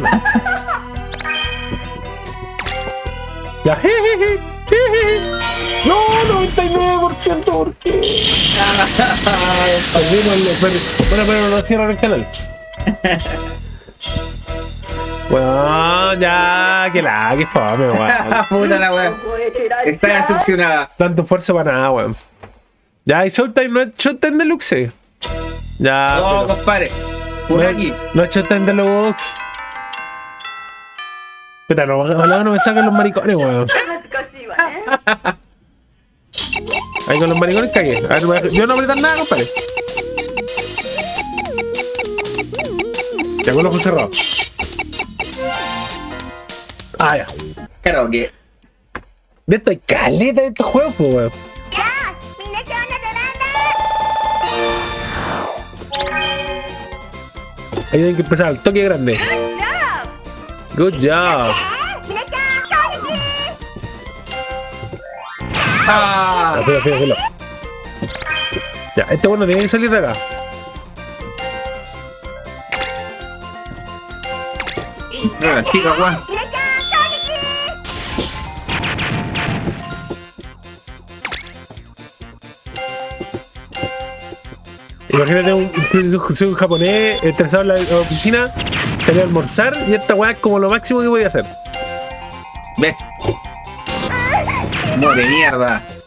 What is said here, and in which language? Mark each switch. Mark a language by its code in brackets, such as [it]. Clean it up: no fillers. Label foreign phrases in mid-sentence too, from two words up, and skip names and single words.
[es] Ya, jejeje. No, 99%, ¿por qué? Bueno, pero no cierran el canal. Bueno, ya, que fome, weón. Puta la weón. [ja] 覚えてらっし [es] Está [ja] ゃい [es] decepcionada. Tanto esfuerzo para nada, weón. Ya, y Showtime no es Showtime Deluxe. Ya, No, pero compadre. Por aquí. no es Showtime Deluxe. Puta, no, ojalá no me saquen los maricones, weón. [ja] 恥ずかしいわね [es] Ahí con los maricones cagué. A ver, yo no apretar nada, compadre. Ya con los ojos cerrados. Ah, ya. Karaoke. De esto hay caleta de estos juegos, pues, weón. [ja] みんな今日のドラン [es] Ahí tienen que empezar al toque grande. [ja] ダ [en] Good job. [ja] みんなちゃんこんにち [es] Ah. Filo. Ya, este bueno tiene que salir de acá. No, la chica, weón. [ja] みんなちゃんこんにち [es] Imagínate un japonés estresado en la oficina, quería almorzar y esta weá es como lo máximo que podía hacer. ¿Ves? More mierda.